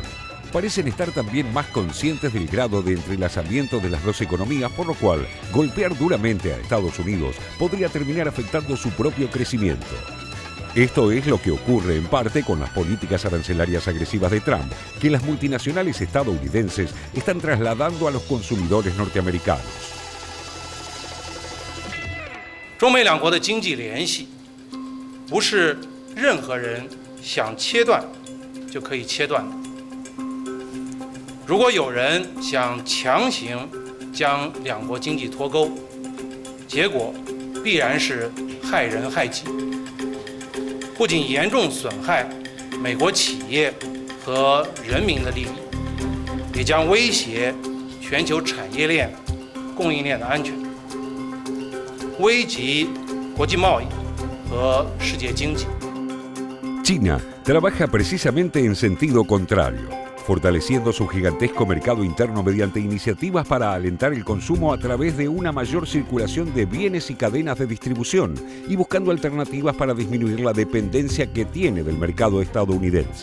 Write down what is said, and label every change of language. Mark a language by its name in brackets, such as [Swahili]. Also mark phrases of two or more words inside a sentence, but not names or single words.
[Spanish] Parecen estar también más conscientes del grado de entrelazamiento de las dos economías, por lo cual golpear duramente a Estados Unidos podría terminar afectando su propio crecimiento. Esto es lo que ocurre en parte con las políticas arancelarias agresivas de Trump, que las multinacionales estadounidenses están trasladando a los consumidores norteamericanos. [Chinese] 中美两国的经济联系不是任何人想切断就可以切断的。如果有人想强行将两国经济脱钩，结果必然是害人害己，不仅严重损害美国企业和人民的利益，也将威胁全球产业链、供应链的安全，危及国际贸易和世界经济。 [Spanish] China trabaja precisamente en sentido contrario, fortaleciendo su gigantesco mercado interno mediante iniciativas para alentar el consumo a través de una mayor circulación de bienes y cadenas de distribución y buscando alternativas para disminuir la dependencia que tiene del mercado estadounidense.